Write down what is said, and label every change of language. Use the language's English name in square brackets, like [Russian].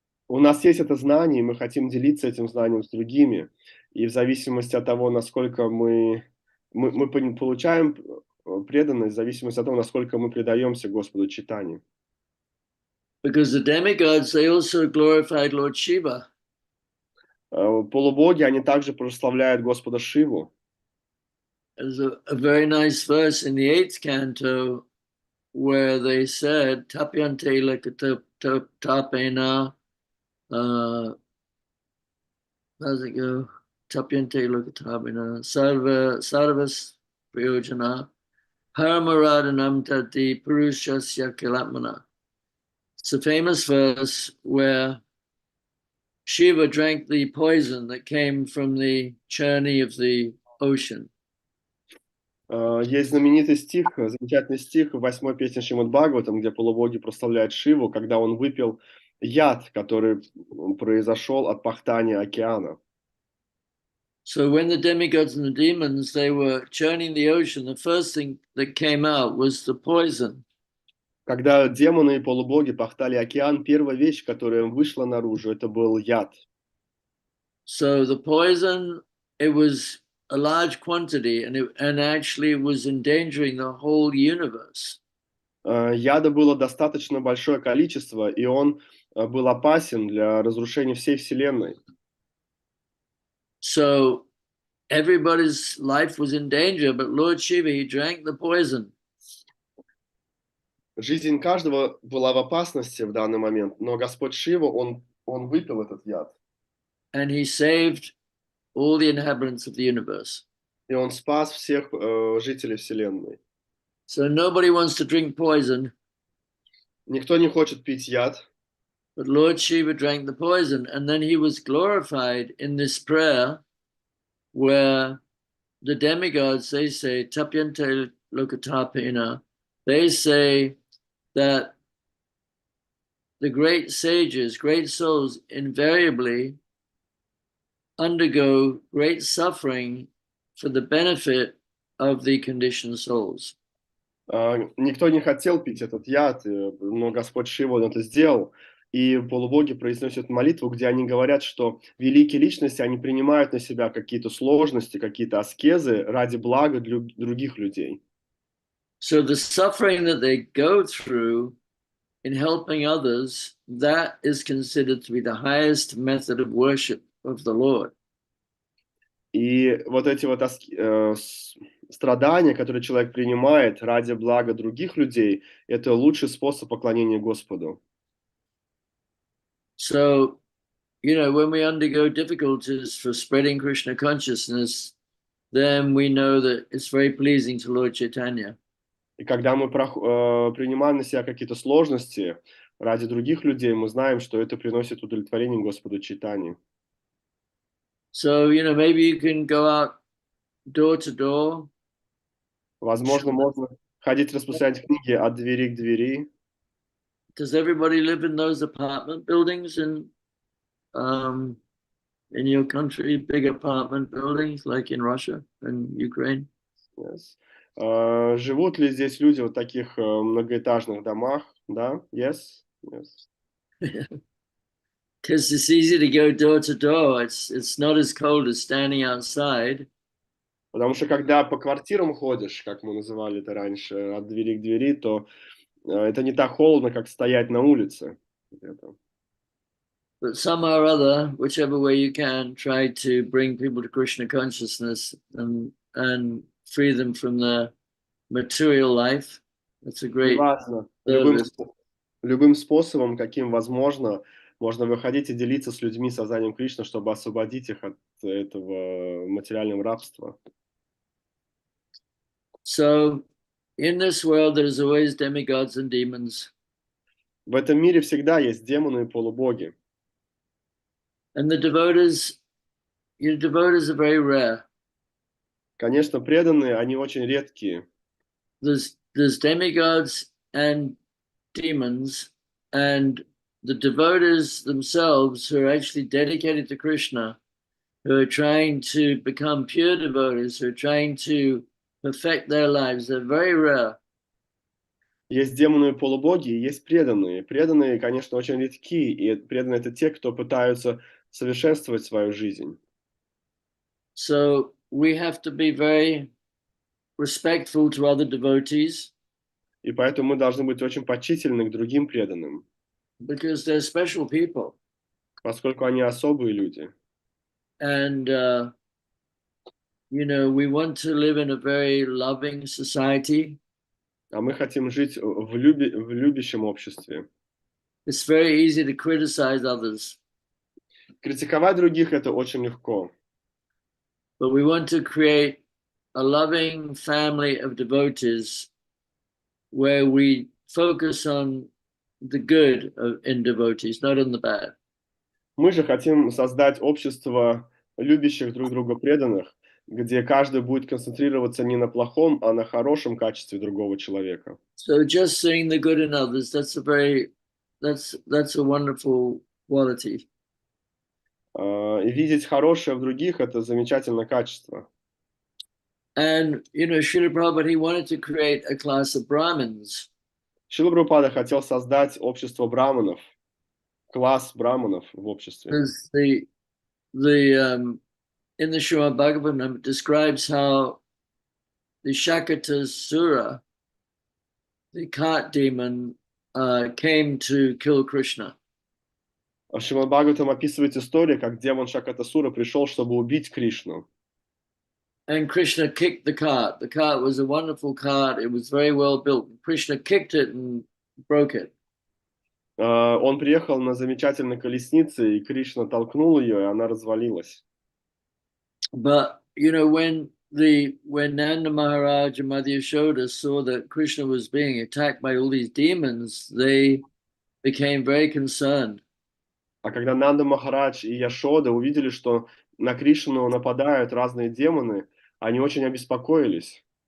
[Russian] У нас есть это знание, и мы хотим делиться этим знанием с другими. И в зависимости от того, насколько мы получаем преданность, в зависимости от того, насколько мы предаемся Господу Чайтанье. [English] Because the demigods, they also glorified Lord Shiva. [Russian] Полубоги, они также прославляют Господа Шиву. [English] There's a very nice verse in the 8th canto where they said, [Sanskrit] Tapyante lakatapena, [English] how's it go? [Sanskrit] Tapyante lakatapena, sarvas priyojana, paramaradhanam tati purushasya kilatmana. [English] It's a famous verse where Shiva drank the poison that came from the churning of the ocean. [Russian] Есть знаменитый стих, замечательный стих в 8-й песне Шримад Бхагаватам, где полубоги прославляют Шиву, когда он выпил яд, который произошел от пахтания океана. [English] So when the demigods and the demons, they were churning the ocean, the first thing that came out was the poison. [Russian] Когда демоны и полубоги пахтали океан, первая вещь, которая вышла наружу, это был яд. [English] So the poison, it was a large quantity, and actually it was endangering the whole universe. [Russian] Яда было достаточно большое количество, и он был опасен для разрушения всей Вселенной. [English] So everybody's life was in danger, but Lord Shiva, he drank the poison. [Russian] Жизнь каждого была в опасности в данный момент, но Господь Шива, он выпил этот яд. [English] And he saved all the inhabitants of the universe. [Russian] И он спас всех жителей Вселенной. [English] So nobody wants to drink poison. [Russian] Никто не хочет пить яд. [English] But Lord Shiva drank the poison, and then he was glorified in this prayer where the demigods, they say, [Sanskrit] Tapyante lokatapena, [English] they say that the great sages, great souls, invariably undergo great suffering for the benefit of the conditioned souls. [Russian] Никто не хотел пить этот яд, но Господь Шива он это сделал. И полубоги произносят молитву, где они говорят, что великие личности, они принимают на себя какие-то сложности, какие-то аскезы ради блага других людей. [English] So the suffering that they go through in helping others, that is considered to be the highest method of worship of the Lord. [Russian] И вот эти вот страдания, которые человек принимает ради блага других людей, это лучший способ поклонения Господу. [English] So, you know, when we undergo difficulties for spreading Krishna consciousness, then we know that it's very pleasing to Lord Chaitanya. [Russian] И когда мы принимаем на себя какие-то сложности ради других людей, мы знаем, что это приносит удовлетворение Господу Чайтанье. [English] So, you know, maybe you can go out door to door. [Russian] Возможно, можно ходить распространять книги от двери к двери. [English] Does everybody live in those apartment buildings in your country, big apartment buildings like in Russia and Ukraine? Yes. [Russian] Живут ли здесь люди в таких многоэтажных домах? Да? [English] Yes? Yes. Because it's easy to go door to door. It's not as cold as standing outside. [Russian] Потому что когда по квартирам ходишь, как мы называли это раньше, от двери к двери, то это не так холодно, как стоять на улице. [English] But somehow or other, whichever way you can, try to bring people to Krishna consciousness and free them from the material life. That's a great service. [Russian] Любым способом, каким возможно, можно выходить и делиться с людьми сознанием Кришны, чтобы освободить их от этого материального рабства. [English] So, in this world, there's always demigods and demons. [Russian] В этом мире всегда есть демоны и полубоги. [English] And the devotees, your devotees are very rare. [Russian] Конечно, преданные, они очень редкие. [English] There's demigods and demons, and the devotees themselves who are actually dedicated to Krishna, who are trying to become pure devotees, who are trying to perfect their lives. They're very rare. [Russian] Есть демоны и полубоги, и есть преданные. Преданные, конечно, очень редки, и преданные — это те, кто пытаются совершенствовать свою жизнь. [English] So we have to be very respectful to other devotees. [Russian] И поэтому мы должны быть очень почтительны к другим преданным, [English] Because they're special people. [Russian] поскольку они особые люди. [English] And, we want to live in a very loving society. [Russian] А мы хотим жить в любящем обществе. [English] It's very easy to criticize others. [Russian] Критиковать других — это очень легко. [English] But we want to create a loving family of devotees where we focus on the good in devotees, not on the bad. [Russian] Мы же хотим создать общество любящих друг друга преданных, где каждый будет концентрироваться не на плохом, а на хорошем качестве другого человека. [English] So just seeing the good in others, that's a wonderful quality. [Russian] И видеть хорошее в других — это замечательное качество. [English] And, Srila Prabhupada, he wanted to create a class of Brahmins. [Russian] Шрила Прабхупада хотел создать общество браманов, класс браманов в обществе. [English] Because in the Srimad Bhagavatam, it describes how the Shakatasura, the cart demon, came to kill Krishna. [Russian] В Шримад Бхагаватам описывает история, как демон Шакатасура пришел, чтобы убить Кришну. [English] And Krishna kicked the cart. The cart was a wonderful cart. It was very well built. Krishna kicked it and broke it. [Russian] Он приехал на замечательной колеснице, и Кришна толкнул ее, и она развалилась. [English] But when Nanda Maharaj and Mother Yashoda saw that Krishna was being attacked by all these demons, they became very concerned. [Russian] А когда Нанда Махарадж и Яшода увидели, что на Кришну нападают разные демоны, они очень обеспокоились.